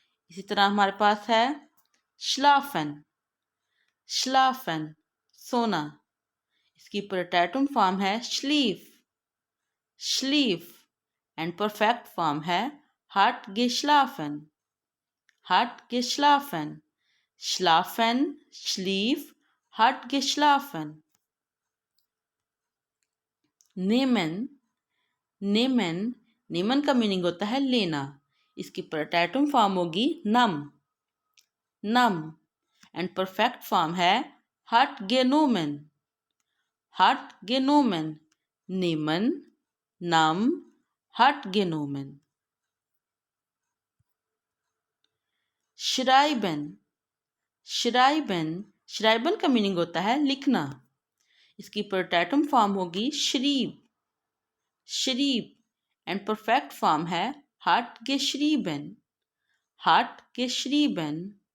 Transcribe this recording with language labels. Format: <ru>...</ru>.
<hi>इसी तरह हमारे पास है श्लाफन, श्लाफन, सोना। इसकी प्रोटेटिव फॉर्म है श्लीफ, श्लीफ। एंड परफेक्ट फॉर्म है हट</hi> <de>geschlafen, hat geschlafen। schlafen, schlief, hat geschlafen। nehmen, nehmen, nehmen</de> <hi>का मीनिंग होता है लेना। इसकी प्रोटेटिव फॉर्म होगी नम, नम। एंड परफेक्ट फॉर्म है</hi> <de>hat genommen, hat genommen। nehmen, नम, hat genommen।</de> <hi>श्राइबन, श्राइबन, श्राइबन का मीनिंग होता है लिखना। इसकी प्रोटेटिव फॉर्म होगी श्रीब, श्रीब। एंड परफेक्ट फॉर्म है हट</hi> <de>geschrieben,</de> <hi>हट geschrieben।</hi>